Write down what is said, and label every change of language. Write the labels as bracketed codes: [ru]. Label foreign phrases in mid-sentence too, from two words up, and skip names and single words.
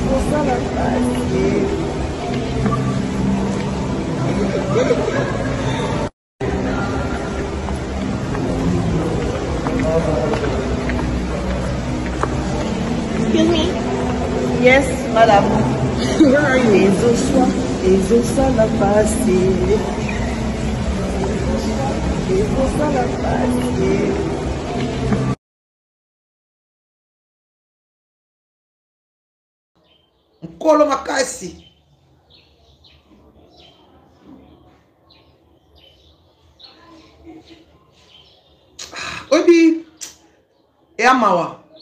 [ln] ezosala pasi. [en] Excuse me. Yes, madame. Where are you? [ln] Ezosala pasi. Ezosala pasi. Nkolo makasi. Obi Yamawa.